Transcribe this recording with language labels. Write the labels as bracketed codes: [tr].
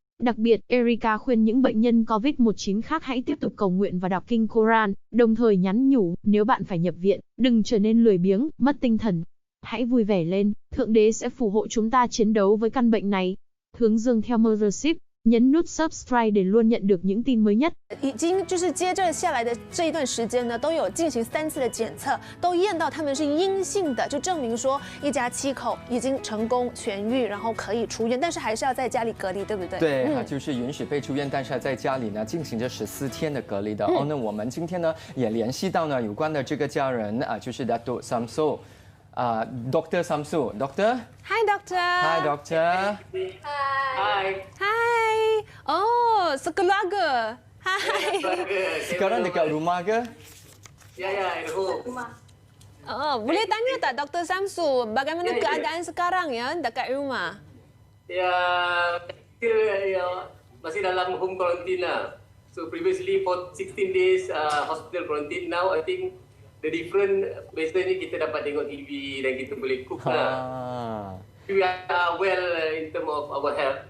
[vi] Đặc biệt, Erika khuyên những bệnh nhân COVID-19 khác hãy tiếp tục cầu nguyện và đọc kinh Koran, đồng thời nhắn nhủ, nếu bạn phải nhập viện, đừng trở nên lười biếng, mất tinh thần. Hãy vui vẻ lên, Thượng Đế sẽ phù hộ chúng ta chiến đấu với căn bệnh này. Hướng dương theo Mothership, nhấn nút subscribe để luôn nhận được những tin mới nhất. [zh] 已经就是接着下来的这一段时间呢，都有进行3次的检测，都验到他们是阴性的，就证明说一家7口已经成功痊愈，然后可以出院，但是还是要在家里隔离，对不对？对，就是允许被出院，但是还在家里呢进行着14天的隔离的。那我们今天呢也联系到呢有关的这个家人就是 Datuk Samsu。 [ms] Dr. Samsu. Doktor? Hi, Doktor. Hi, Doktor. Hi. Hi. Oh, sekeluarga. Hi. Sekarang dekat rumah ke? [en] Ya, at home. [ms] Oh, boleh tanya tak Dr. Samsu, bagaimana keadaan sekarang ya dekat rumah? Ya, kita masih dalam [en] home quarantine [ms] lah. [en] So previously for 16 days hospital quarantine. Now I think the different, [ms] biasanya kita dapat tengok TV dan kita boleh cook lah. [en] We are well in terms of our health.